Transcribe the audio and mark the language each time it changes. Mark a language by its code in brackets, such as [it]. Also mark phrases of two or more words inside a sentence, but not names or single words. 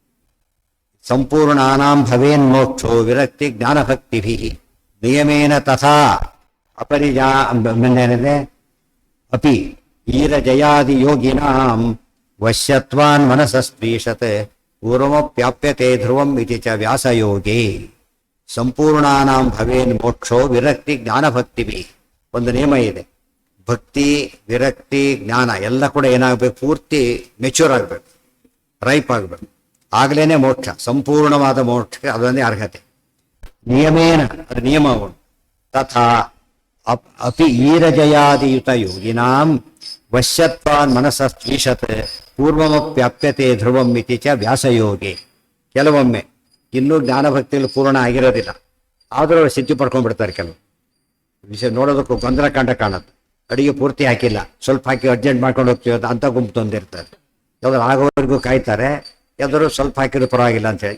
[sa] ಸಂಪೂರ್ಣಾನಾಂ ಭವೇನ್ ಮೋಕ್ಷೋ ವಿರಕ್ತಿ ಜ್ಞಾನಭಕ್ತಿಭಿ ನಿಯಮೇನ ತಥಾ ಅಪರಿಜಾ ಏನಿದೆ ಅಪಿ ಈರಜಯಾದಿ ಯೋಗಿನಾಂ ವಶ್ಯತ್ವಾನ್ ಮನಸಸ್ತ್ರೀಷತ್ ಪೂರ್ವಮಪ್ಯಾಪ್ಯತೆ ಧ್ರುವಂ ಇತಿ ಚ ವ್ಯಾಸಯೋಗೇ. ಸಂಪೂರ್ಣಾನಾಂ ಭವೇನ್ ಮೋಕ್ಷೋ ವಿರಕ್ತಿ ಜ್ಞಾನಭಕ್ತಿಭಿ. [kn] ಒಂದು ನಿಯಮ ಇದೆ, ಭಕ್ತಿ ವಿರಕ್ತಿ ಜ್ಞಾನ ಎಲ್ಲ ಕೂಡ ಏನಾಗಬೇಕು, ಪೂರ್ತಿ ಮೆಚ್ಯೂರ್ ಆಗಬೇಕು, ರೈಪ್ ಆಗಬೇಕು. ಆಗ್ಲೇನೆ ಮೋಕ್ಷ, ಸಂಪೂರ್ಣವಾದ ಮೋಕ್ಷಕ್ಕೆ ಅದೊಂದೇ ಅರ್ಹತೆ. [sa] ನಿಯಮೇನ, [kn] ಅದು ನಿಯಮ ಅವನು. [sa] ತಥಾ ಅಪಿ ಈರಜಯಾದಿಯುತ ಯೋಗಿನಾಂ ವಶ್ಯತ್ವಾನ್ ಮನಸಸ್ತ್ರೀಷತ್ ಪೂರ್ವಮಪ್ಯಾಪ್ಯತೆ ಧ್ರುವಂ ಇತಿ ಚ ವ್ಯಾಸಯೋಗೆ. [kn] ಕೆಲವೊಮ್ಮೆ ಇನ್ನೂ ಜ್ಞಾನಭಕ್ತಿಯಲ್ಲಿ ಪೂರ್ಣ ಆಗಿರೋದಿಲ್ಲ, ಆದರೂ ಅವರು ಸಿದ್ಧಿ ಪಡ್ಕೊಂಡ್ಬಿಡ್ತಾರೆ. ಕೆಲವು ವಿಷಯ ನೋಡೋದಕ್ಕೂ ಗೊಂದಲ ಕಾಣುತ್ತೆ. ಅಡಿಗೆ ಪೂರ್ತಿ ಹಾಕಿಲ್ಲ, ಸ್ವಲ್ಪ ಹಾಕಿ ಅರ್ಜೆಂಟ್ ಮಾಡ್ಕೊಂಡು ಹೋಗ್ತೀವಿ ಅಂತ ಗುಂಪು ತಂದಿರ್ತಾರೆ. ಯಾವ್ದಾರು ಆಗೋವರೆಗೂ ಕಾಯ್ತಾರೆ, ಯಾವ್ದಾದ್ರು ಸ್ವಲ್ಪ ಹಾಕಿದ್ರು ಪರವಾಗಿಲ್ಲ ಅಂತೇಳಿ.